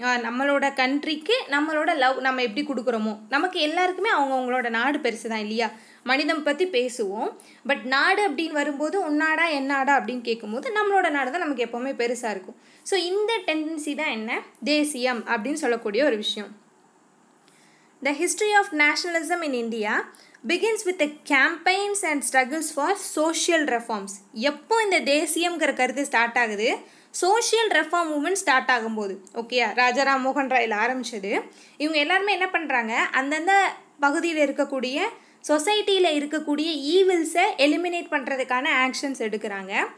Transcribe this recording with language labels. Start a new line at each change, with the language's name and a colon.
Tamil: நம்மளோட கண்ட்ரிக்கு நம்மளோட லவ் நம்ம எப்படி கொடுக்குறோமோ, நமக்கு எல்லாருக்குமே அவங்கவுங்களோட நாடு பெருசு தான் இல்லையா? மனிதம் பற்றி பேசுவோம். பட் நாடு அப்படின்னு வரும்போது உன்னாடா என்னாடா அப்படின்னு கேட்கும்போது நம்மளோட நாடு தான் நமக்கு எப்போவுமே பெருசாக இருக்கும். ஸோ இந்த டெண்டன்சி தான் என்ன? தேசியம் அப்படின்னு சொல்லக்கூடிய ஒரு விஷயம்.
English: The history of nationalism in India begins with the campaigns and struggles for social reforms.
Tamil: எப்போ இந்த தேசியம்ங்கிற கருத்து ஸ்டார்ட் ஆகுது? சோஷியல் ரெஃபார்ம் மூவ்மெண்ட் ஸ்டார்ட் ஆகும்போது. ஓகேயா? ராஜாராம் மோகன் ராயில் ஆரம்பிச்சது. இவங்க எல்லாருமே என்ன பண்ணுறாங்க? அந்தந்த பகுதியில் இருக்கக்கூடிய சொசைட்டியில் இருக்கக்கூடிய ஈவில்ஸை எலிமினேட் பண்ணுறதுக்கான ஆக்ஷன்ஸ் எடுக்கிறாங்க.